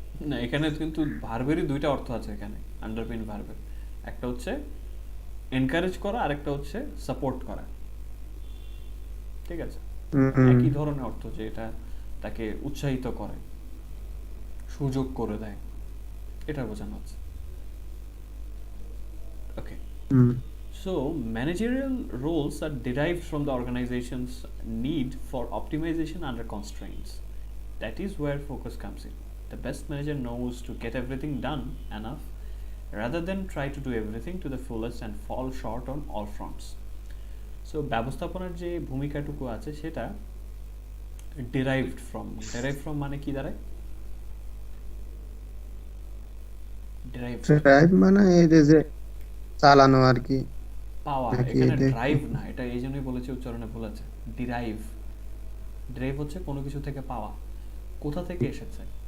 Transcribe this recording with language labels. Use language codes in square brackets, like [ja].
[bn] না, এখানে কিন্তু ভার্বেরই দুইটা অর্থ আছে এখানে, আন্ডারপিন ভার্বের। একটা হচ্ছে এনকারেজ করা, আরেকটা হচ্ছে সাপোর্ট করা। ঠিক আছে, একই ধরনের অর্থ, যে এটা তাকে উৎসাহিত করে, সুযোগ করে দেয়, এটা বোঝানো হচ্ছে। [en] Okay, so managerial roles are derived from the organization's need for optimization under constraints. That is where focus comes in. The best manager knows to get everything done enough rather than try to do everything to the fullest and fall short on all fronts. [bn] So ব্যবস্থাপনার যে ভূমিকাটুকু আছে সেটা derived from মানে কি দাঁড়ায়? Drive মানে এই যে চালানো আর কি, পাওয়া। এখানে ড্রাইভ না, এটা এই জন্যই বলেছি উচ্চারণে ভুল আছে। ডিরাইভ, ড্রাইভ হচ্ছে কোনো কিছু থেকে পাওয়া। কোথা থেকে এসেছে?